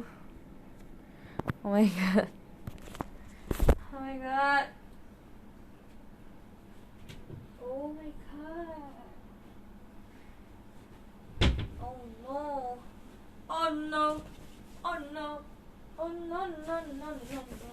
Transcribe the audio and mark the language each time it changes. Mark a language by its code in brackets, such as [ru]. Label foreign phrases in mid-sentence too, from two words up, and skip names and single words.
[en] Oh my god. Oh my god. Oh my god. Oh no. Oh no. Oh no. Oh no no no no no.